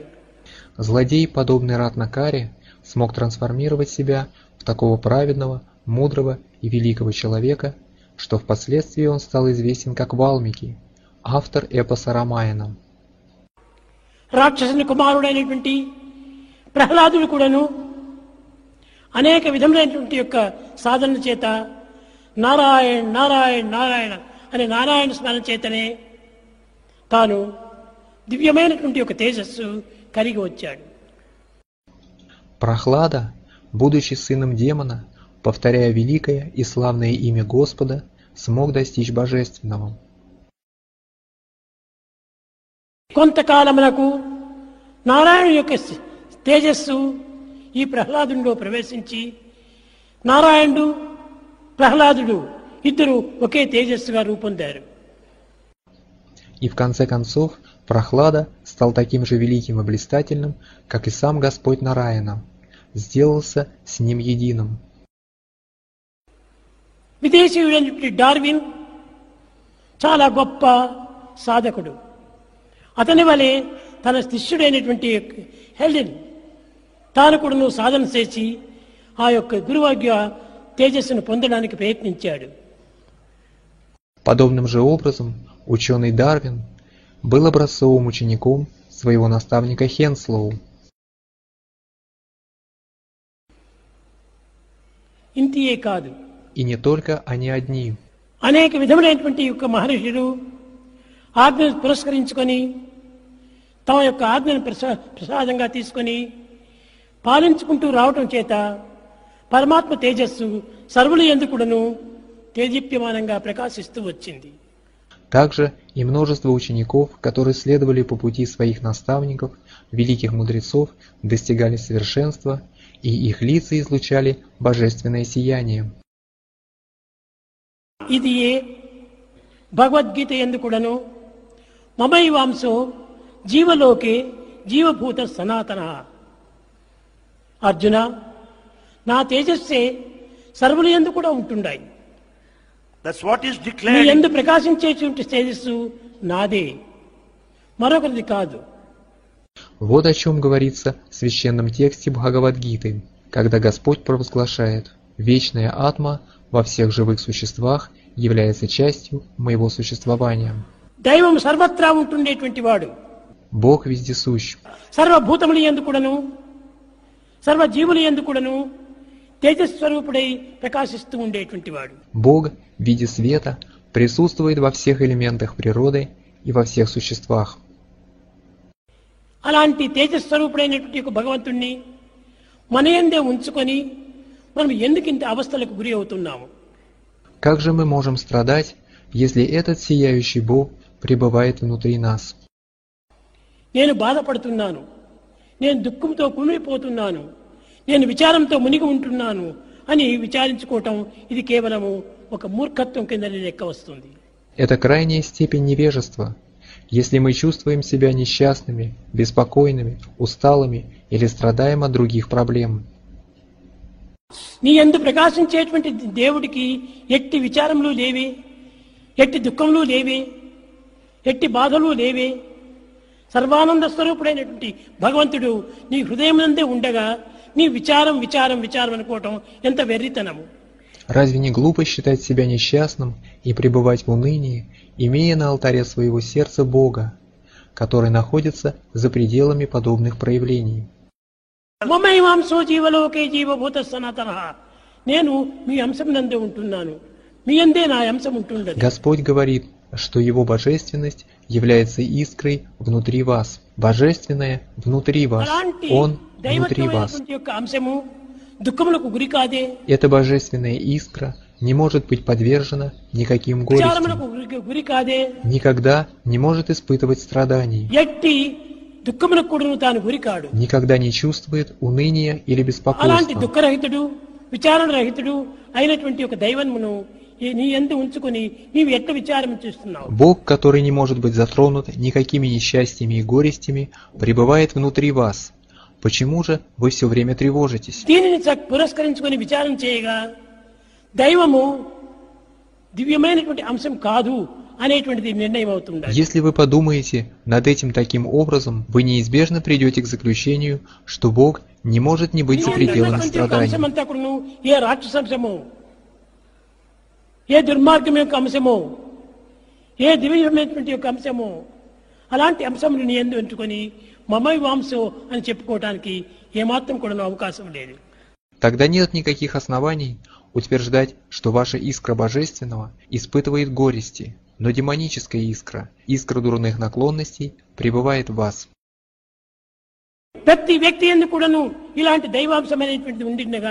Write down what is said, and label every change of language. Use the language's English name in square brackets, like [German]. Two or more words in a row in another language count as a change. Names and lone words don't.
[Russian] Злодей, подобный Ратнакаре, смог трансформировать себя в такого праведного, мудрого и великого человека, что впоследствии он стал известен как Валмики, автор эпоса Рамаяна. [Telugu] రాక్షసుని కుమారుడైనటువంటి ప్రహ్లాదుడు కూడాను అనేక విధములైనటువంటి యొక్క సాధన చేత నారాయణ నారాయణ నారాయణ అనే నారాయణ స్మరణ చేతనే తాను దివ్యమైనటువంటి ఒక తేజస్సు కలిగి వచ్చాడు. [Russian] Прохлада, будучи сыном демона, повторяя великое и славное имя Господа, смог достичь божественного. [Telugu] కొంతకాలమునకు నారాయణ యొక్క తేజస్సు ఈ ప్రహ్లాదునిలో ప్రవేశించి నారాయణుడు ప్రహ్లాదుడు ఇద్దరు ఒకే తేజస్సుగా రూపొందారు. [Russian] И в конце концов Прохлада стал таким же великим и блистательным, как и сам Господь Нараяна, сделался с ним единым. [Telugu] విదేశీయుడైనటువంటి డార్విన్ చాలా గొప్ప సాధకుడు. అతని వలె తన శిష్యుడైనటువంటి హెల్డెన్ తాను కూడా సాధన చేసి ఆ యొక్క గురువాగ్య తేజస్సును పొందడానికి ప్రయత్నించాడు. [Russian] Подобным же образом ученый Дарвин был образцовым учеником своего наставника Хенслоу. [Telugu] ఇంతియే కాదు, [Russian] И не только они одни. [Telugu] అనేక విధములైనటువంటి యొక్క మహర్షులు ఆజ్ఞను పురస్కరించుకొని తమ యొక్క ఆజ్ఞను ప్రసాదంగా తీసుకొని పాలించుకుంటూ రావటం చేత పరమాత్మ తేజస్సు సర్వుల యందు కూడాను తేజీప్యమానంగా ప్రకాశిస్తూ వచ్చింది. [Russian] Также и множество учеников, которые следовали по пути своих наставников, великих мудрецов, достигали совершенства, и их лица излучали божественное сияние. [Telugu] ఇది భగవద్గీత యందు కూడాను [Sanskrit] మమైవాంసో జీవలోకే జీవభూత సనాతన. [Telugu] అర్జున, నా తేజస్సే సర్వుల యందు కూడా ఉంటున్నాయి. [English] That's what is [Telugu] నీ [English] declared. [Telugu] యందు ప్రకాశించేటువంటి తేజస్సు నాదే, మరొకరిది కాదు. [Russian] Вот о чем говорится в священном тексте Бхагавад-гиты, когда Господь провозглашает: «Вечная атма во всех живых существах является частью моего существования». [Telugu] దైవం సర్వత్రా ఉంటుండేటువంటి వాడు. [Russian] Бог вездесущ. [Telugu] సర్వభూతముల యందు కూడాను సర్వజీవుల యందు కూడాను తేజస్వరూపుడై ప్రకాశిస్తూ ఉండేటువంటి వాడు. [Russian] Бог в виде света присутствует во всех элементах природы и во всех существах. [Telugu] అలాంటి తేజస్వరూపుడైనటువంటి ఒక భగవంతుణ్ణి మన యందే ఉంచుకొని మనం ఎందుకు ఇంత అవస్థలకు గురి అవుతున్నాము? [Russian] Как же мы можем страдать, если этот сияющий Бог пребывает внутри нас? [Telugu] నేను బాధపడుతున్నాను, నేను దుఃఖంతో కుమిలిపోతున్నాను, నేను విచారంతో మునిగి ఉంటున్నాను అని విచారించుకోవటం ఇది కేవలము ఒక మూర్ఖత్వం కింద లెక్క వస్తుంది. [Russian] Это крайняя степень невежества. Если мы чувствуем себя несчастными, беспокойными, усталыми или страдаем от других проблем. [Telugu] నీ యందు ప్రకాశించేటువంటి దేవుడికి ఎట్టి విచారములు లేవే, ఎట్టి దుఃఖములు లేవే, ఎట్టి బాధలు లేవే. సర్వానంద స్వరూపుడైనటువంటి భగవంతుడు నీ హృదయమునందే ఉండగా నీ విచారం విచారం విచారం అనుకోవటం ఎంత వెర్రితనము. [Russian] Разве не глупо считать себя несчастным и пребывать в унынии, имея на алтаре своего сердца Бога, который находится за пределами подобных проявлений? [Sanskrit] మమైవాంసో జీవలోకే జీవభూత సనాతన. [Telugu] నేను మీ అంశం నందే ఉంటున్నాను, మీ యందే నా అంశం ఉంటున్నది. [Russian] Господь говорит, что Его божественность является искрой внутри вас. Божественное внутри вас. [Telugu] అలాంటి [Russian] Он внутри вас. [Telugu] దైవత్వమైనటువంటి యొక్క అంశము దుఃఖములకు గురి కాదే, [Russian] Эта божественная искра не может быть подвержена никаким [Telugu] విచారములకు [Russian] горестям, [Telugu] గురి కాదే, [Russian] никогда не может испытывать страданий, [Telugu] ఎట్టి దుఃఖములకు కూడా తాను గురి కాడు. [Russian] никогда не чувствует уныния или [Telugu] అలాంటి [Russian] беспокойства. [Telugu] దుఃఖరహితుడు విచారణ రహితుడు అయినటువంటి ఒక దైవమును నీ యందు ఉంచుకొని నీవు ఎట్ట విచారం చేస్తున్నావు? [Russian] Бог, который не может быть затронут никакими несчастьями и горестями, пребывает внутри вас. Почему же вы все время тревожитесь? [Telugu] దీనిని పురస్కరించుకొని విచారణ చేయగా దైవము దివ్యమైనటువంటి అంశం కాదు అనేటువంటిది నిర్ణయం అవుతుంది. [Russian] Если вы подумаете над этим таким образом, вы неизбежно придете к заключению, что Бог не может не быть за пределами страданий. [Telugu] అంశమంతా కూడా ఏ రాక్షసంశమో, ఏ దుర్మార్గం యొక్క అంశమో, ఏ దివ్యమైనటువంటి యొక్క అంశమో, అలాంటి అంశములు నీ యందు ఎంచుకొని [Sanskrit] మమై వాంసో [Telugu] అని చెప్పుకోవడానికి ఏమాత్రం కూడా అవకాశం లేదు. [Russian] Тогда нет никаких оснований утверждать, что ваша искра божественного испытывает горести, но демоническая искра, искра дурных наклонностей, пребывает в вас. [Telugu] ప్రతి వ్యక్తి యందు కూడాను ఇలాంటి దైవాంశమైనటువంటిది ఉండినగా